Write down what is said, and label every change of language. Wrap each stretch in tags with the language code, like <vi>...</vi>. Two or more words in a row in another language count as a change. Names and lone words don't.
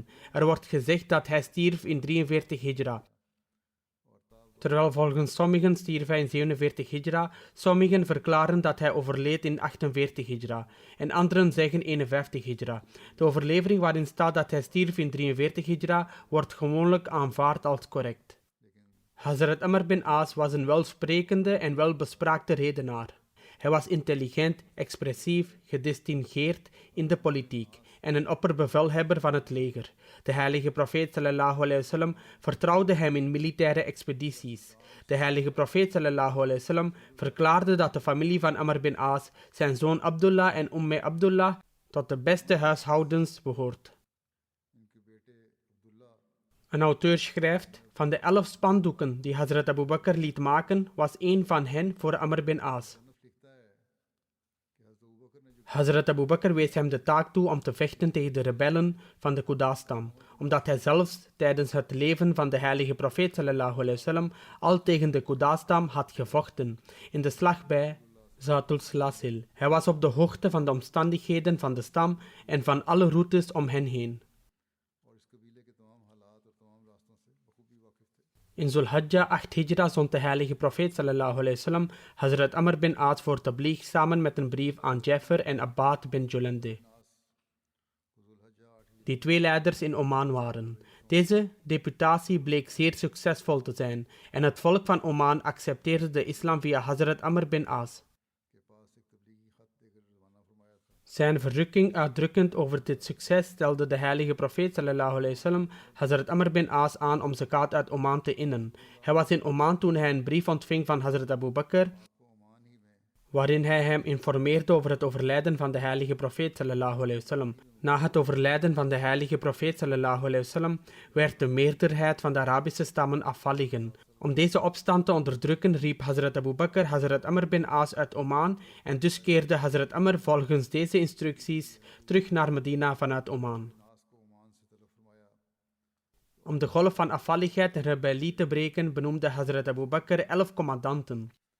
<nl>Er wordt gezegd dat hij stierf in 43 Hijra. Terwijl volgens sommigen stierf hij in 47 Hijra, sommigen verklaren dat hij overleed in 48 Hijra en anderen zeggen 51 Hijra. De overlevering waarin staat dat hij stierf in 43 Hijra wordt gewoonlijk aanvaard als correct. Hazrat Amr bin As was een welsprekende en welbespraakte redenaar. Hij was intelligent, expressief, gedistingeerd in de politiek en een opperbevelhebber van het leger. De heilige profeet</nl> <ar>صلى الله عليه وسلم</ar> <nl>vertrouwde hem in militaire expedities. De heilige profeet</nl> <ar>صلى الله عليه وسلم</ar> <nl>verklaarde dat de familie van Amr bin As, zijn zoon Abdullah en Abdullah, tot de beste huishoudens behoort. Een auteur schrijft, van de 11 spandoeken die Hazrat Abu Bakr liet maken, was één van hen voor Amr bin As. Hazrat Abu Bakr wees hem de taak toe om te vechten tegen de rebellen van de Quda-stam, omdat hij zelfs tijdens het leven van de heilige profeet</nl> <ar>صلى الله عليه وسلم</ar> <nl>al tegen de Quda-stam had gevochten, in de slag bij Zatul Slasil. Hij was op de hoogte van de omstandigheden van de stam en van alle routes om hen heen. In Zulhijja 8 Hijra zond de heilige profeet</nl> <ar>صلى الله عليه وسلم</ar> <nl>Hazrat Amr bin As voor tabligh samen met een brief aan Jafar en Abbad bin Julande, die 2 leiders in Oman waren. Deze deputatie bleek zeer succesvol te zijn en het volk van Oman accepteerde de islam via Hazrat Amr bin As. Zijn verrukking uitdrukkend over dit succes stelde de heilige profeet</nl> <ar>صلى الله عليه وسلم</ar> <nl>Hazrat Amr bin As aan om zakat uit Oman te innen. Hij was in Oman toen hij een brief ontving van Hazrat Abu Bakr, waarin hij hem informeerde over het overlijden van de heilige profeet</nl> <ar>صلى الله عليه وسلم.</ar> <nl>Na het overlijden van de heilige profeet</nl> <ar>صلى الله عليه وسلم</ar> <nl>werd de meerderheid van de Arabische stammen afvalligen. Om deze opstand te onderdrukken riep Hazrat Abu Bakr Hazrat Amr bin As uit Oman en dus keerde Hazrat Amr volgens deze instructies terug naar Medina vanuit Oman. Om de golf van afvalligheid en rebellie te breken benoemde Hazrat Abu Bakr 11 commandanten.</nl>